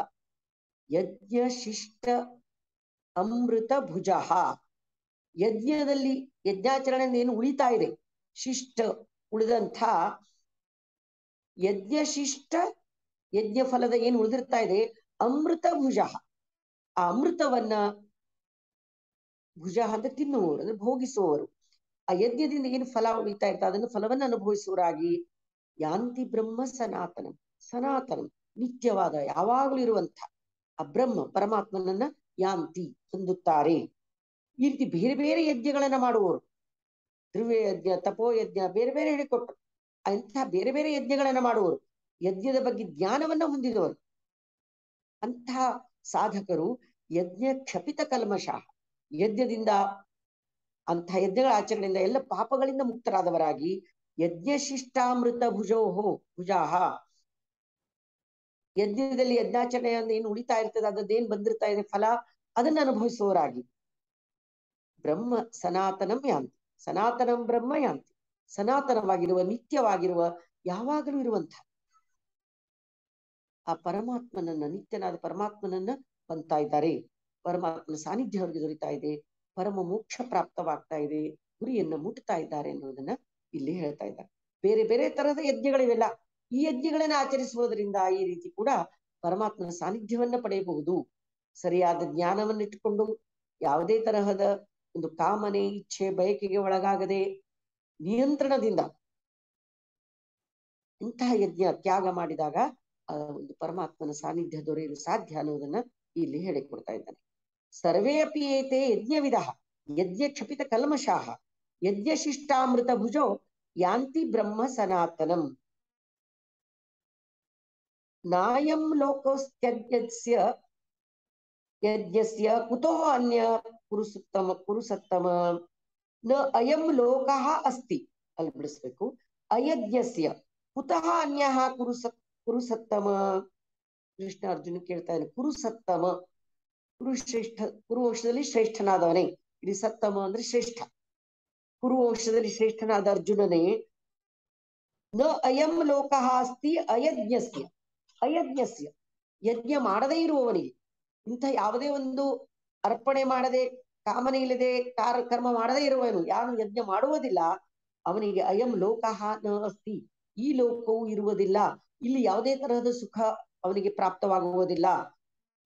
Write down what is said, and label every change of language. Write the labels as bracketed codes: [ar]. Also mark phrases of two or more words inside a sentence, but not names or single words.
[sa] ಯಜ್ಞ ಶಿಷ್ಟ ಅಮೃತ ಭುಜ, [kn] ಯಜ್ಞದಲ್ಲಿ ಯಜ್ಞಾಚರಣೆಯಿಂದ ಏನು ಉಳಿತಾ ಇದೆ, ಶಿಷ್ಟ ಉಳಿದಂಥ [sa] ಯಜ್ಞ ಶಿಷ್ಟ, [kn] ಯಜ್ಞ ಫಲದ ಏನು ಉಳಿದಿರ್ತಾ ಇದೆ, [sa] ಅಮೃತ ಭುಜ, [kn] ಆ ಅಮೃತವನ್ನ, ಭುಜ ಅಂದ್ರೆ ತಿನ್ನುವವರು, ಅಂದ್ರೆ ಭೋಗಿಸುವವರು. ಆ ಯಜ್ಞದಿಂದ ಏನು ಫಲ ಉಳಿತಾ ಇರ್ತಾ ಅದನ್ನು ಫಲವನ್ನು ಅನುಭವಿಸುವರಾಗಿ [sa] ಯಾಂತಿ ಬ್ರಹ್ಮ ಸನಾತನಂ. [kn] ಸನಾತನಂ ನಿತ್ಯವಾದ, ಯಾವಾಗಲೂ ಇರುವಂಥ ಆ ಬ್ರಹ್ಮ ಪರಮಾತ್ಮನನ್ನ ಯಾಂತಿ ಹೊಂದುತ್ತಾರೆ. ಈ ರೀತಿ ಬೇರೆ ಬೇರೆ ಯಜ್ಞಗಳನ್ನ ಮಾಡುವವರು, ಧ್ರುವ್ಯ ಯಜ್ಞ, ತಪೋಯಜ್ಞ, ಬೇರೆ ಬೇರೆ ಹೇಳಿಕೊಟ್ರು. ಅಂತಹ ಬೇರೆ ಬೇರೆ ಯಜ್ಞಗಳನ್ನ ಮಾಡುವವರು, ಯಜ್ಞದ ಬಗ್ಗೆ ಜ್ಞಾನವನ್ನ ಹೊಂದಿದವರು. ಅಂತಹ ಸಾಧಕರು [sa] ಯಜ್ಞ ಕ್ಷಪಿತ ಕಲ್ಮಷ, [kn] ಯಜ್ಞದಿಂದ, ಅಂಥ ಯಜ್ಞಗಳ ಆಚರಣೆಯಿಂದ ಎಲ್ಲ ಪಾಪಗಳಿಂದ ಮುಕ್ತರಾದವರಾಗಿ [sa] ಯಜ್ಞ ಶಿಷ್ಟಾಮೃತ ಭುಜಾಹ, [kn] ಯಜ್ಞದಲ್ಲಿ ಯಜ್ಞಾಚರಣೆಯಿಂದ ಏನು ಉಳಿತಾ ಇರ್ತದೆ, ಅದದ್ದೇನು ಬಂದಿರ್ತಾ ಇದೆ ಫಲ, ಅದನ್ನು ಅನುಭವಿಸುವವರಾಗಿ [sa] ಬ್ರಹ್ಮ ಸನಾತನಂ ಯಾಂತಿ. ಸನಾತನಂ ಬ್ರಹ್ಮ ಯಾಂತಿ, [kn] ಸನಾತನವಾಗಿರುವ, ನಿತ್ಯವಾಗಿರುವ, ಯಾವಾಗಲೂ ಇರುವಂಥ ಆ ಪರಮಾತ್ಮನನ್ನ, ನಿತ್ಯನಾದ ಪರಮಾತ್ಮನನ್ನ ಹೊಂದ್ತಾ ಇದ್ದಾರೆ. ಪರಮಾತ್ಮನ ಸಾನ್ನಿಧ್ಯ ಅವರಿಗೆ ದೊರೀತಾ ಇದೆ, ಪರಮ ಮೋಕ್ಷ ಪ್ರಾಪ್ತವಾಗ್ತಾ ಇದೆ, ಗುರಿಯನ್ನ ಮುಟ್ತಾ ಇದ್ದಾರೆ ಅನ್ನೋದನ್ನ ಇಲ್ಲಿ ಹೇಳ್ತಾ ಇದ್ದಾರೆ. ಬೇರೆ ಬೇರೆ ತರಹದ ಯಜ್ಞಗಳಿವೆಲ್ಲ. ಈ ಯಜ್ಞಗಳನ್ನ ಆಚರಿಸುವುದರಿಂದ ಈ ರೀತಿ ಕೂಡ ಪರಮಾತ್ಮನ ಸಾನ್ನಿಧ್ಯವನ್ನ ಪಡೆಯಬಹುದು. ಸರಿಯಾದ ಜ್ಞಾನವನ್ನು ಇಟ್ಟುಕೊಂಡು ಯಾವುದೇ ತರಹದ ಒಂದು ಕಾಮನೆ, ಇಚ್ಛೆ, ಬಯಕೆಗೆ ಒಳಗಾಗದೆ ನಿಯಂತ್ರಣದಿಂದ ಇಂತಹ ಯಜ್ಞ ತ್ಯಾಗ ಮಾಡಿದಾಗ ಆ ಒಂದು ಪರಮಾತ್ಮನ ಸಾನ್ನಿಧ್ಯ ದೊರೆಯಲು ಸಾಧ್ಯ ಅನ್ನೋದನ್ನ ಇಲ್ಲಿ ಹೇಳಿಕೊಡ್ತಾ ಇದ್ದಾನೆ. [sa] ಸರ್ವೇ ಅಪಿ ಏತೆ ಯಜ್ಞವಿದಃ ಯಜ್ಞ ಕ್ಷಪಿತ ಕಲ್ಮಷಾಃ ಯಜ್ಞ ಶಿಷ್ಟಾಮೃತ ಭುಜೋ ಯಾಂತಿ ಬ್ರಹ್ಮ ಸನಾತನಂ. ನಾಯಂ ಲೋಕೋಸ್ತ್ಯಜ್ಞಸ್ಯ ಯಜ್ಞಸ್ಯ ಕುತೋ ಅನ್ಯ ಕುರುಸತ್ತಮ ನ ಅಯಂ ಲೋಕಃ ಅಸ್ತಿ. [kn] ಅಲ್ಲಿ ಬಿಡಿಸ್ಬೇಕು, [sa] ಅಯಜ್ಞಸ್ಯ ಕುತಃ ಅನ್ಯಃ ಕುರುಸತ್ತಮ. [kn] ಕೃಷ್ಣ ಅರ್ಜುನ ಕೇಳ್ತಾ ಇದ್ದಾನೆ, ಕುರುಸತ್ತಮ, ಕುರುಶ್ರೇಷ್ಠ, ಕುರುವಂಶದಲ್ಲಿ ಶ್ರೇಷ್ಠನಾದವನೇ. ಇಲ್ಲಿ ಸತ್ತಮ ಅಂದ್ರೆ ಶ್ರೇಷ್ಠ. ಕುರುವಂಶದಲ್ಲಿ ಶ್ರೇಷ್ಠನಾದ ಅರ್ಜುನನೇ, [sa] ನ ಅಯಂ ಲೋಕಃ ಅಸ್ತಿ ಅಯಜ್ಞಸ್ಯ, ಅಯಜ್ಞಸ್ಯ [kn] ಯಜ್ಞ ಮಾಡದೇ ಇರುವವನಿಗೆ, ಇಂಥ ಯಾವುದೇ ಒಂದು ಅರ್ಪಣೆ ಮಾಡದೆ, ಕಾಮನೆ ಇಲ್ಲದೆ, ಕರ್ಮ ಮಾಡದೇ ಇರುವವನು, ಯಾರು ಯಜ್ಞ ಮಾಡುವುದಿಲ್ಲ ಅವನಿಗೆ [sa] ಅಯಂ ಲೋಕಃ ನ ಅಸ್ತಿ, [kn] ಈ ಲೋಕವು ಇರುವುದಿಲ್ಲ, ಇಲ್ಲಿ ಯಾವುದೇ ತರಹದ ಸುಖ ಅವನಿಗೆ ಪ್ರಾಪ್ತವಾಗುವುದಿಲ್ಲ.